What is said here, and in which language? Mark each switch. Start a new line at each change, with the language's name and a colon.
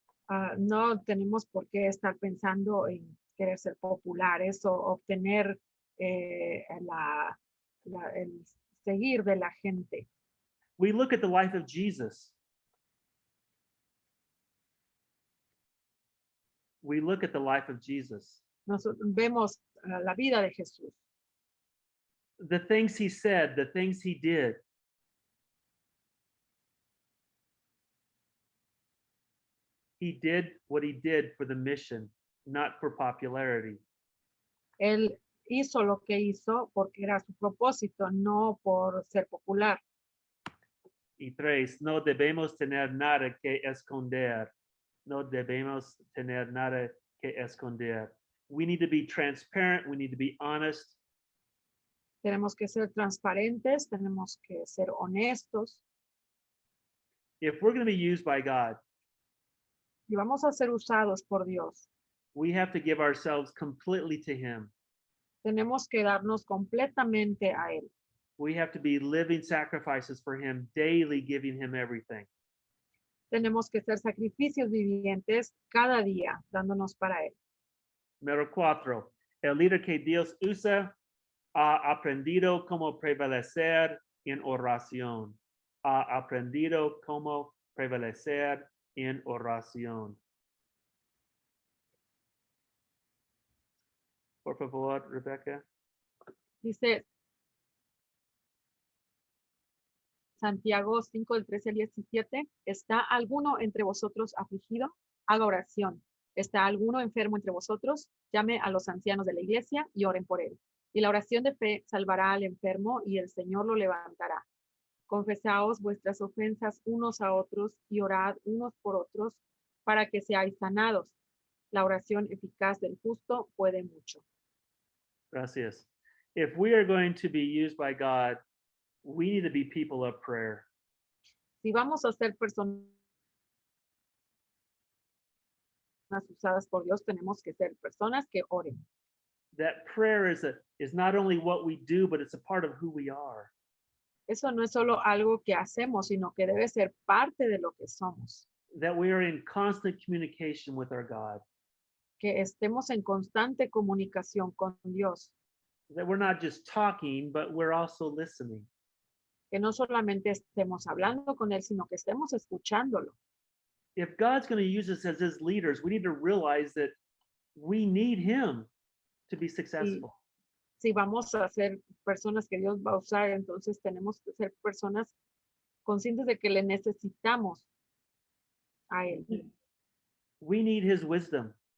Spanish: No tenemos por qué estar pensando en querer ser populares o obtener el seguir de la gente.
English: We look at the life of Jesus. We look at the life of Jesus.
Spanish: Nos vemos la vida de Jesús.
English: The things he said, the things he did. He did what he did for the mission, not for popularity.
Spanish: Él hizo lo que hizo porque era su propósito, no por ser popular. Y 3, no debemos tener nada que esconder. No debemos tener nada que esconder.
English: We need to be transparent. We need to be honest.
Spanish: Tenemos que ser transparentes, tenemos que ser honestos
English: If we're going to be used by God,
Spanish: y vamos a ser usados por Dios.
English: we have to give ourselves completely to Him.
Spanish: Tenemos que darnos completamente a Él.
English: We have to be living sacrifices for Him, daily giving Him everything.
Spanish: Tenemos que ser sacrificios vivientes cada día, dándonos para Él. Número 4. El líder que Dios usa ha aprendido cómo prevalecer en oración. Ha aprendido cómo prevalecer en oración. Por favor, Rebecca. Dice Santiago 5, del 13 al 17, ¿está alguno entre vosotros afligido? Haga oración. ¿Está alguno enfermo entre vosotros? Llame a los ancianos de la iglesia y oren por él. Y la oración de fe salvará al enfermo y el Señor lo levantará. Confesaos vuestras ofensas unos a otros y orad unos por otros para que seáis sanados. La oración eficaz del justo puede mucho. Gracias.
English: If we are going to be used by God, we need to be people of prayer.
Spanish: Si vamos a ser personas usadas por Dios, tenemos que ser personas que oren.
English: That prayer is not only what we do, but it's a part of who we are.
Spanish: Eso no es solo algo que hacemos, sino que debe ser parte de lo que somos.
English: That we are in constant communication with our God.
Spanish: Que estemos en constante comunicación con Dios.
English: That we're not just talking, but we're also listening.
Spanish: Que no solamente estemos hablando con Él, sino que estemos escuchándolo.
English: If God's going to use us as His leaders, we need to realize that we need Him to be successful.
Spanish: Si vamos a ser personas que Dios va a usar, entonces tenemos que ser personas conscientes de que le necesitamos a Él.
English: We need His wisdom.